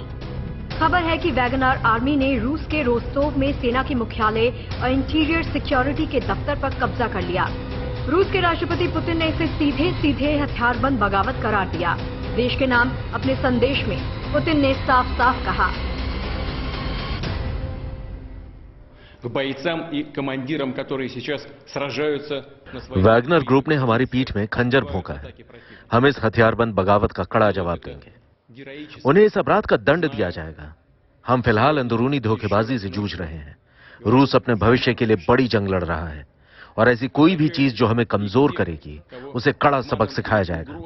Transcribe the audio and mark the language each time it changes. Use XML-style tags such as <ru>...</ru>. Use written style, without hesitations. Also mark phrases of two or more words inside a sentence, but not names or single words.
<hi>खबर है कि वैगनर आर्मी ने रूस के रोस्तोव में सेना के मुख्यालय और इंटीरियर सिक्योरिटी के दफ्तर पर कब्जा कर लिया। रूस के राष्ट्रपति पुतिन ने इसे सीधे सीधे हथियारबंद बगावत करार दिया। देश के नाम अपने संदेश में पुतिन ने साफ साफ कहा,</hi> <ru>к бойцам и командирам, которые сейчас сражаются на своей...</ru> <hi>वैगनर ग्रुप ने हमारी पीठ में खंजर भोंका है। हम इस हथियारबंद बगावत का कड़ा जवाब देंगे। उन्हें इस अपराध का दंड दिया जाएगा। हम फिलहाल अंदरूनी धोखेबाजी से जूझ रहे हैं। रूस अपने भविष्य के लिए बड़ी जंग लड़ रहा है और ऐसी कोई भी चीज जो हमें कमजोर करेगी, उसे कड़ा सबक सिखाया जाएगा।</hi>